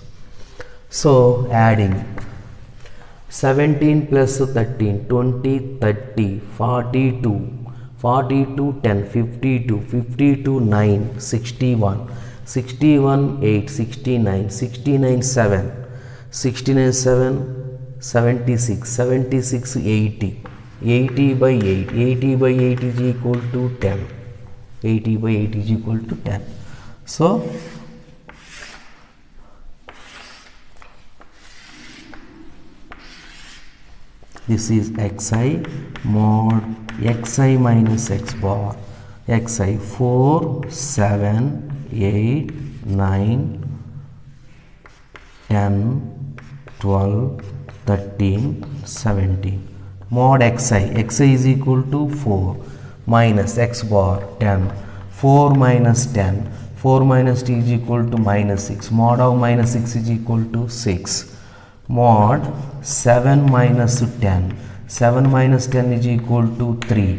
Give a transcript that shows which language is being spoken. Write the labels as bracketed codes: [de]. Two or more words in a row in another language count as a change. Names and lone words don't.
[en] So adding 17 plus 13, 20, 30, 42, 42, 10, 52, 52, 9, 61, 61, 8, 69, 69, 7, 69, 7, 76, 76, 80, 80 by 8, 80 by 8 is equal to 10, 80 by 8 is equal to 10. So, this is xi mod xi minus x bar, xi 4, 7, 8, 9, 10, 12, 13, 17. Mod xi is equal to 4 minus x bar 10, 4 minus 10, 4 minus t is equal to minus 6. Mod of minus 6 is equal to 6. Mod 7 minus 10, 7 minus 10 is equal to 3.